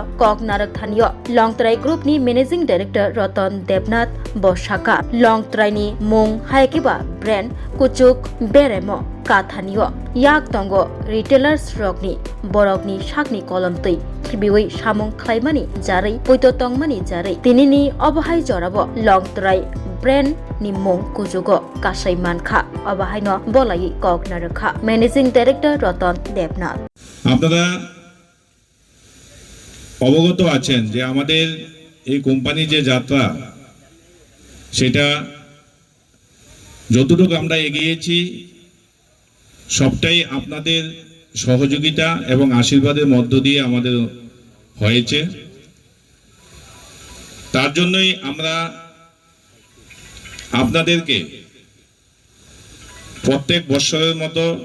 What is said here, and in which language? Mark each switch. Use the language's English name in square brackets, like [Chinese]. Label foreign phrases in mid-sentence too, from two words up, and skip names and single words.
[Kok Borok] कक नारकथानियो लंगतराई ग्रुपनि [English] managing director [Kok Borok] रतन देबनाथ बसाका लंगतराईनि मुं हायकेबा ब्रेन्ड कुचुक बेरेमो काथानियो याक तंगो रिटेलार्स रगनि बरगनि शाकनि कलमतै खिबिवै सामुं खलायमानि जारै पयतो तंगमानि जारै तिनिनि अबहाय जराबो लंगतराई ब्रेन्ड नि मुं कुजुगो कासाई मानखा अबहायनो बलायै कक नारखा [English] managing director [Kok Borok] रतन देबनाथ [Bangla] আপনারা অবগত আছেন যে আমাদের এই কোম্পানি যে যাত্রা সেটা যতটুকু আমরা এগিয়েছি সবটাই আপনাদের সহযোগিতা এবং আশীর্বাদের মধ্য দিয়ে আমাদের হয়েছে তার জন্যই আমরা আপনাদেরকে প্রত্যেক বছরের মতো